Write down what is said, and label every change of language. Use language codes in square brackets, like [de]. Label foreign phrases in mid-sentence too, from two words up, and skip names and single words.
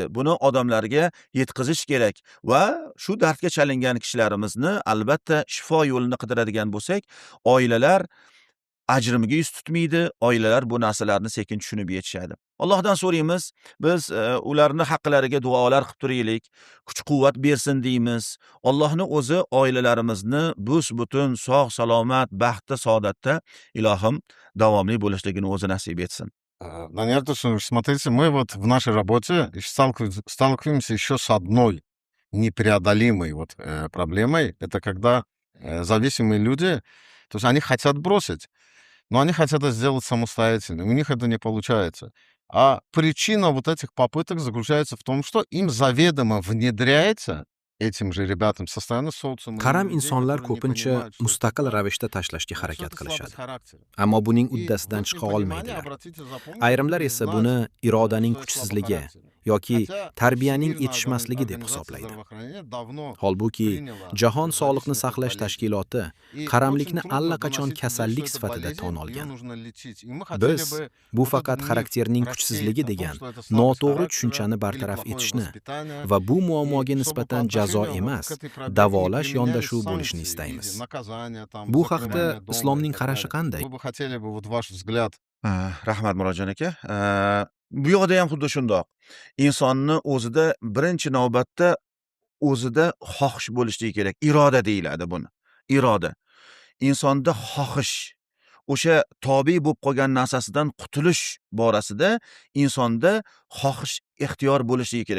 [uz] Buni odamlarga yetkazish kerak va shu dardga chalingan kishilarimizni albatta shifo yo'lini qidiradigan bo'lsak, oilalar ajrimiga yuz tutmaydi, oilalar bu narsalarni sekin tushunib yetishadi. Allohdan so'raymiz, biz ularni haqqilariga duolar qilib turaylik, kuch-quvvat bersin deymiz. Allohni o'zi oilalarimizni bus-butun, sog', salomat, baxtda, saodatda ilohim davomli bo'lishligini o'zi nasib etsin. [ru] Даниэль Тусунович, смотрите, мы вот в нашей работе сталкиваемся еще с одной непреодолимой проблемой. Это когда зависимые люди, то есть они хотят бросить, но они хотят это сделать самостоятельно, у них это не получается. А причина вот этих попыток заключается в том, что им заведомо внедряется этим же ребятам со стороны социума. [uz] Qaram insonlar ko'pincha mustaqil ravishda tashlashga harakat qilishadi. Ammo buning uddasidan chiqa olmaydilar. Ayrimlar esa buni irodaning kuchsizligi yoki tarbiyaning yetishmasligi deb hisoblaydi. Holbuki, Jahon Sog'liqni saqlash tashkiloti qaramlikni allaqachon kasallik sifatida tan olgan. Biz bu faqat xarakterning kuchsizligi degan noto'g'ri tushunchani bartaraf etishni va bu muammoga nisbatan jazo emas, davolash yondashuv bo'lishini istaymiz. Bu haqda islomning qarashi qanday? [ru] Вы бы хотели бы ваш взгляд. [uz] Rahmat Murodjon aka. Bu yoqda ham xuddi shundoq. Insonni o'zida birinchi navbatda o'zida xohish bo'lishligi kerak. Iroda deyiladi buni. Iroda. Insonda xohish, o'sha tobe bo'lib qolgan narsasidan qutulish borasida insonda xohish, ixtiyor bo'lishligi kerak.